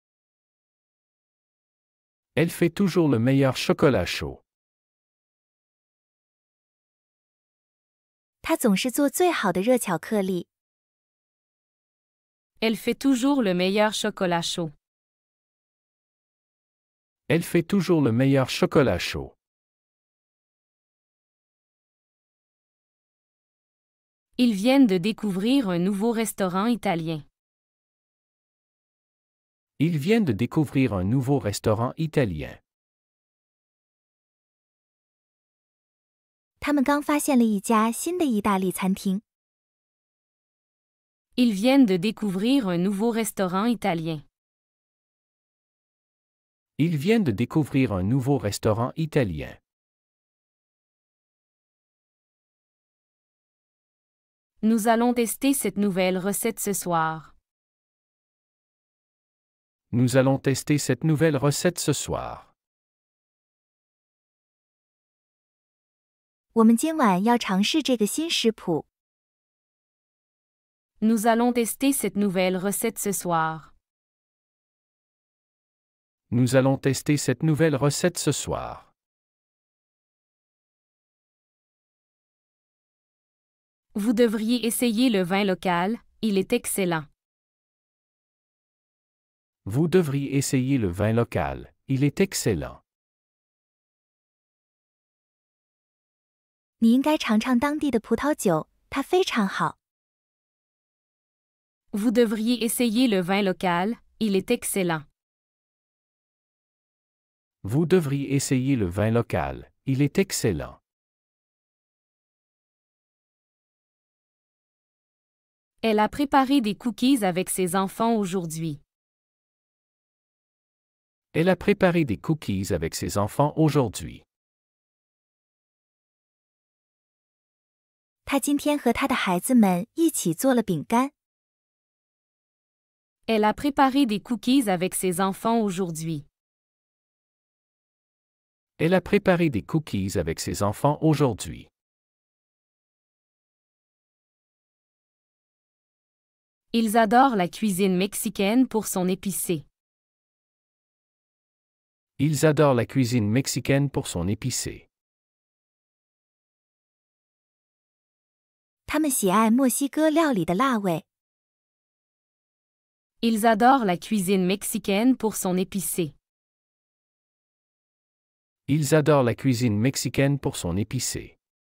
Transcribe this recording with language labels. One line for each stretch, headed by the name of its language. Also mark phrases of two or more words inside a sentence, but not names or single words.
French: Elle fait toujours le meilleur chocolat chaud.
Chinese: 她总是做最好的热巧克力。
French: Elle fait toujours le meilleur chocolat chaud. Elle fait toujours le meilleur chocolat chaud. Ils viennent de découvrir un nouveau restaurant italien. Ils viennent de découvrir un nouveau restaurant italien.
Chinese: 他们刚发现了一家新的意大利餐厅。
French: Ils viennent de découvrir un nouveau restaurant italien. Ils viennent de découvrir un nouveau restaurant italien. Nous allons tester cette nouvelle recette ce soir. Nous allons tester cette nouvelle recette ce soir.
Chinese: 我们今晚要尝试这个新食谱。
French: Nous allons tester cette nouvelle recette ce soir. Nous allons tester cette nouvelle recette ce soir. Vous devriez essayer le vin local, il est excellent. Vous devriez essayer le vin local, il est excellent.
Chinese: 你应该尝尝当地的葡萄酒，它非常好。
French: Vous devriez essayer le vin local, il est excellent. Vous devriez essayer le vin local, il est excellent. Elle a préparé des cookies avec ses enfants aujourd'hui. Elle a préparé des cookies avec ses enfants aujourd'hui.
Chinese: 她今天和她的孩子们一起做了饼干。
French: Elle a préparé des cookies avec ses enfants aujourd'hui. Elle a préparé des cookies avec ses enfants aujourd'hui. Ils adorent la cuisine mexicaine pour son épicé. Ils adorent la cuisine mexicaine pour son épicé.
Chinese: 他们喜爱墨西哥料理的辣味。
French: Ils adorent la cuisine mexicaine pour son épicé. Ils adorent la cuisine mexicaine pour son épicé.